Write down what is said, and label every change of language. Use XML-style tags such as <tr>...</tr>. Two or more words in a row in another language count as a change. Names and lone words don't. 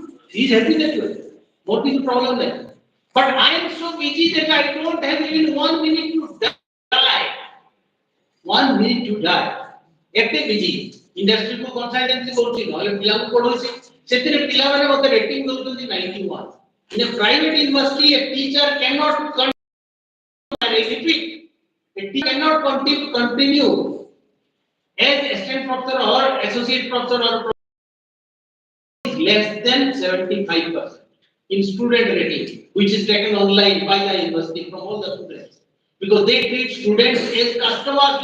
<en>He is happy that way. What is the problem there? But I am so busy that I don't have even 1 minute to die. 1 minute to die.</en> <or>ଏତେ ବିଜି ଇଣ୍ଡଷ୍ଟ୍ରି କୁ କନସଲଟାନ୍ସି କରୁଛି ନା ପିଲା କୁ ପଢ଼ଉଛି ସେଥିରେ ପିଲା ମାନେ ମତେ ରେଟିଂ ଦଉଛନ୍ତି</or> <en>91 in a private university a teacher can not repeat it cannot continue as assistant professor or associate professor or less than 75% in student rating which is taken online by the university from all the students because they treat students as customers.</en>